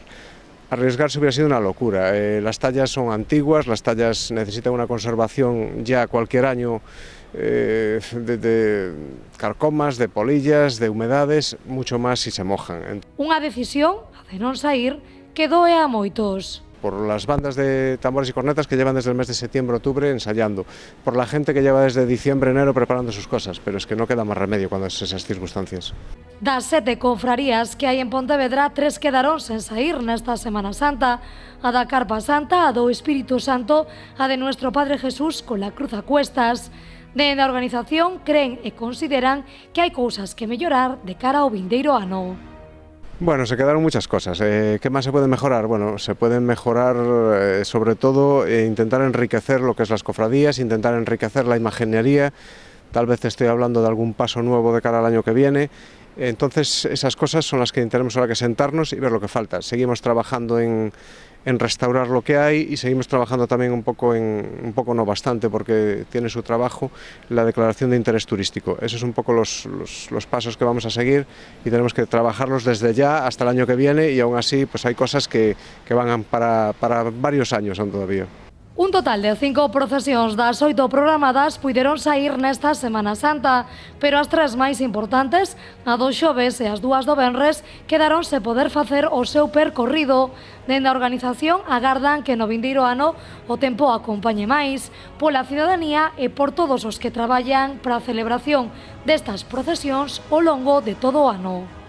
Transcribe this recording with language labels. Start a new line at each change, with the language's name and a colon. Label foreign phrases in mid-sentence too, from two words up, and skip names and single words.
Spanish: Arriesgarse hubiera sido una locura. Las tallas son antiguas, las tallas necesitan una conservación ya cualquier año de carcomas, de polillas, de humedades, mucho más si se mojan.
Galician: Unha decisión, a de non sair, que doe a moitos.
Spanish: Por las bandas de tambores y cornetas que llevan desde el mes de septiembre-octubre ensayando, por la gente que lleva desde diciembre-enero preparando sus cosas, pero es que no queda más remedio cuando es esas circunstancias.
Galician: Das 7 confrarías que hai en Pontevedra, 3 quedaron sen sair nesta Semana Santa, a da Carpa Santa, a do Espírito Santo, a de Nuestro Padre Jesús con la cruz a cuestas. Dende a organización creen e consideran que hai cousas que mellorar de cara ao vindeiro ano.
Spanish: Bueno, se quedaron muchas cosas. ¿Qué más se puede mejorar? Bueno, se pueden mejorar sobre todo intentar enriquecer lo que es las cofradías, intentar enriquecer la imaginería. Tal vez estoy hablando de algún paso nuevo de cara al año que viene. Entonces esas cosas son las que tenemos ahora que sentarnos y ver lo que falta. Seguimos trabajando en restaurar lo que hay y seguimos trabajando también un poco no bastante porque tiene su trabajo la declaración de interés turístico. Esos son un poco los pasos que vamos a seguir y tenemos que trabajarlos desde ya hasta el año que viene y aún así pues hay cosas que van para varios años aún todavía.
Galician: Un total de 5 procesións das 8 programadas puideron saír nesta Semana Santa, pero as 3 máis importantes, a do xoves e as 2 do venres, quedaron se poder facer o seu percorrido. Dende a organización agardan que no vindeiro ano o tempo acompañe máis pola cidadanía e por todos os que traballan para a celebración destas procesións ao longo de todo o ano.